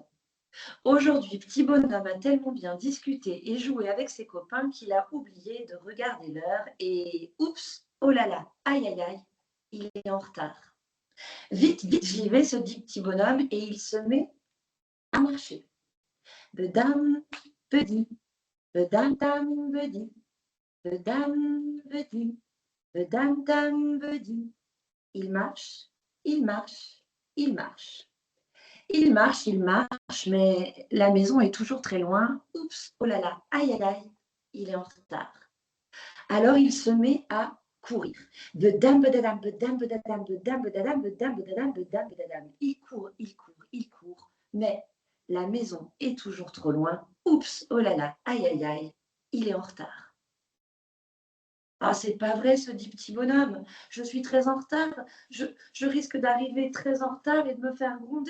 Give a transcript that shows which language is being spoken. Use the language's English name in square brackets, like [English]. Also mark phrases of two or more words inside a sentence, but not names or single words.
[French] Aujourd'hui, Petit Bonhomme a tellement bien discuté et joué avec ses copains qu'il a oublié de regarder l'heure et oups, oh là là, aïe aïe aïe, il est en retard. Vite, vite, j'y vais, se dit Petit Bonhomme et il se met à marcher. Bedam, bedi, bedam, dam, bedi, bedam, bedi, bedam, dam, bedi. Il marche, il marche, il marche. Il marche, mais la maison est toujours très loin. Oups, oh là là, aïe aïe aïe, il est en retard. Alors il se met à courir. Bedam, bedadam, bedam, bedadam, bedam, bedadam, bedam, bedadam, bedam, bedadam. Il court, il court, il court. Mais la maison est toujours trop loin. Oups, oh là là, aïe aïe aïe, il est en retard. Ah, c'est pas vrai, se dit Petit Bonhomme. Je suis très en retard. Je risque d'arriver très en retard et de me faire gronder.